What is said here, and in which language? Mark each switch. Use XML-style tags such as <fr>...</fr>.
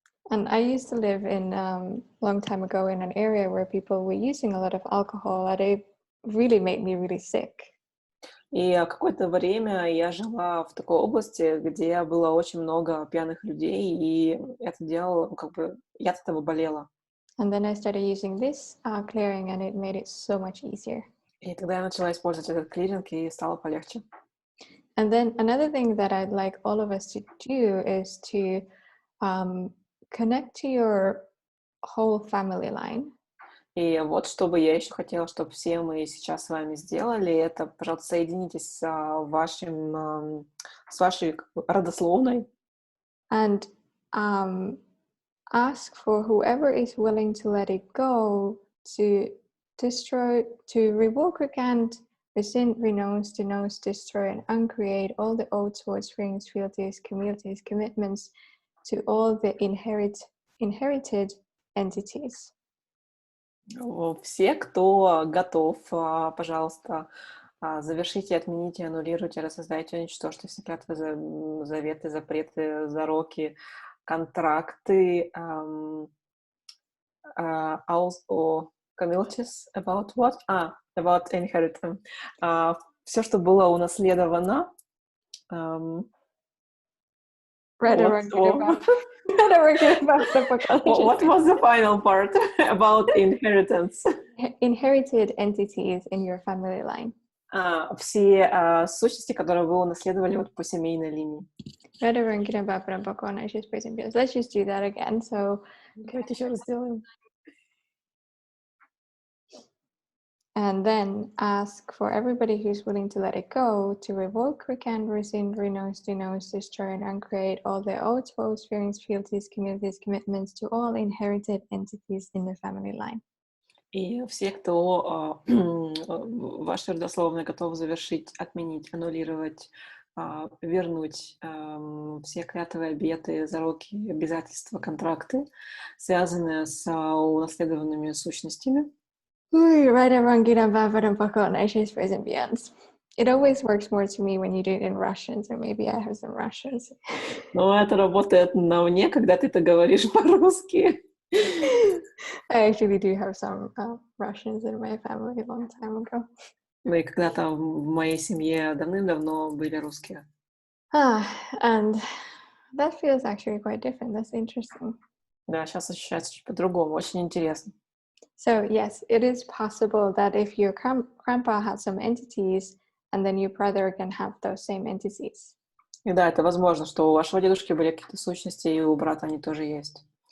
<en>And I used to live in long time ago in an area where people were using a lot of alcohol, and it really made me really sick.</en> <ru>И какое-то время я жила в такой области, где было очень много пьяных людей, и это делало, я от этого болела.</ru> <en>And then I started using this clearing, and it made it so much easier.</en> <ru>И тогда я начала использовать этот клиринг, и стало полегче.</ru> <en>And then another thing that I'd like all of us to do is to connect to your whole family line.</en> <ru>И вот что бы я еще хотела, чтобы все мы сейчас с вами сделали, это, пожалуйста, соединитесь с вашей родословной.</ru> <en>And ask for whoever is willing to let it go, to destroy, to revoke, recant, rescind, renounce, denounce, destroy, and uncreate all the oaths, words, feelings, fealties, communities, commitments to all the inherited entities.</en> <ru>Все, кто готов, пожалуйста, завершите, отмените, аннулируйте, рассоздайте, уничтожьте все клятвы, заветы, запреты, зароки, контракты,</ru> <en>communities, about what? About inheritance.</en> <ru>Все, что было унаследовано.</ru> <en>What was the final part about inheritance? Inherited entities in your family line.</en> <ru>Все сущности, которые вы унаследовали вот по семейной линии.</ru> <en>Let's just do that again. So,</en> <ru>давайте еще раз сделаем.</ru> <en>And then ask for everybody who's willing to let it go to revoke, recant, rescind, renounce, denounce, destroy, and uncreate all the oaths, vows, feelings, fealties, communities, commitments to all inherited entities in the family line.</en> <ru>И все, кто ваши родословные готовы завершить, отменить, аннулировать, вернуть все клятвы, обеты, зароки, обязательства, контракты, связанные с унаследованными сущностями.</ru> <en>Right and wrong, good and bad, but and beyond. It always works more to me when you do it in Russian, so maybe I have some Russians.</en> <ru>Но это работает на мне, когда ты это говоришь по-русски.</ru> <en>I actually do have some Russians in my family a long time ago.</en> <ru>Ну и когда-то в моей семье давным-давно были русские.</ru> <en>And that feels actually quite different. That's interesting.</en> <ru>Да, сейчас ощущается чуть по-другому. Очень интересно.</ru> <en>So yes, it is possible that if your grandpa had some entities, and then your brother can have those same entities.</en> <ru>И да, это возможно, что у вашего дедушки были какие-то сущности, и у брата они тоже есть.</ru>